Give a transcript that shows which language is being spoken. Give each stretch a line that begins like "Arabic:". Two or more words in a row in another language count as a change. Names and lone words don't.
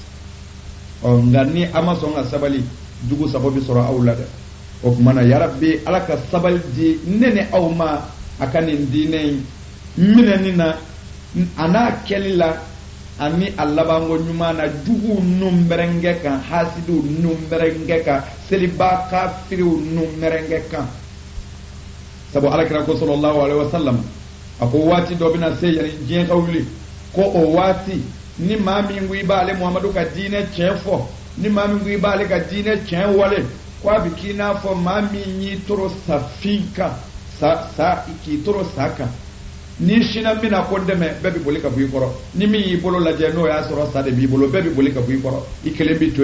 Bambara: bɛ nka ni a ma sɔn ka sabali jugu saba bɛ sɔrɔ aw la dɛ o tuma na yarabi ala ka sabali di ne ni aw ma a ka nin diinɛ in minɛni na a n'a kɛli la ani a labanko ɲuman na juguw nun bɛrɛnkɛ kan hasidiw nun bɛrɛnkɛ kan seliba kafiriw nun bɛrɛnkɛ kan sabu alakira ko
Arabic: صلى الله عليه وسلم
Bambara: a ko waati dɔ bɛna se yani diɲɛ ka wuli ko o waati ni maa min ko i b'ale muhamadu ka diinɛ tiɲɛ fɔ ni maa min ko i b'ale ka diinɛ tiɲɛ wale ko a bɛ k'i n'a fɔ maa min y'i toro safin kan k'i toro sa kan ni sina min na ko n dɛmɛ bɛɛ bɛ boli ka bɔ i kɔrɔ ni min y'i bolo lajɛ n'o y'a sɔrɔ sa de b'i bolo bɛɛ bɛ boli ka bɔ i kɔrɔ i kelen bɛ to